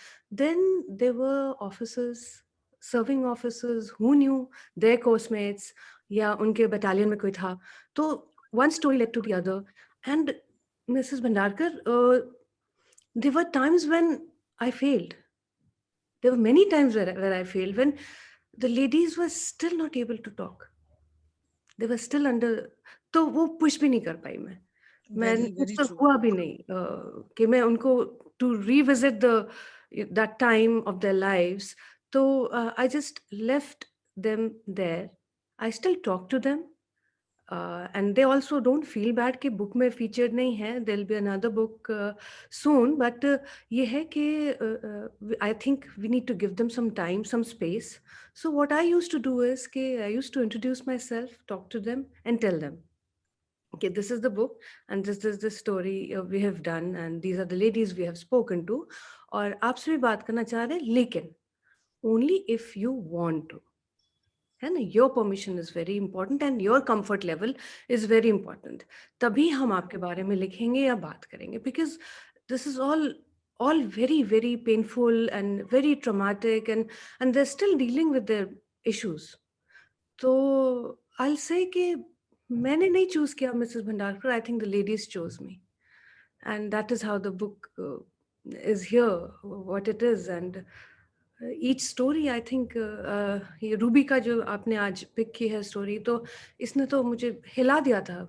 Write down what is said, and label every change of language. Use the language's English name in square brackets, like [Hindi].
[English] Then there were officers, serving officers who knew their course mates [Hindi] या उनके battalion में कोई था. [English] तो one story led to the other. And Mrs. Bhandarkar, there were times when I failed. There were many times where I failed, when the ladies were still not able to talk. They were still under, [Hindi] तो वो push भी नहीं कर पाई मैं मुझसे हुआ भी नहीं कि मैं उनको [English] to revisit that time of their lives. So I just left them there. I still talk to them. And they also don't feel bad [Hindi] कि book में featured नहीं है. [English] There'll be another book soon, but ये है कि I think we need to give them some time, some space. So what I used to do is कि I used to introduce myself, talk to them, and tell them, okay, this is the book, and this is the story we have done, and these are the ladies we have spoken to. [Hindi] और आपसे भी बात करना चाह रहे हैं, लेकिन [English] only if you want to, [Hindi] है ना। [English] Your permission is very important and your comfort level is very important. [Hindi] तभी हम आपके बारे में लिखेंगे या बात करेंगे, [English] Because this is all very painful and very traumatic, and they're still dealing with their issues. तो I'll say कि [Hindi] मैंने नहीं चूज किया [English] Mrs Bhandarkar, I think the ladies chose me, and that is how the book is here, what it is. And each story, I think, [Hindi] ये Ruby का जो आपने आज पिक की है स्टोरी, तो इसने तो मुझे हिला दिया था।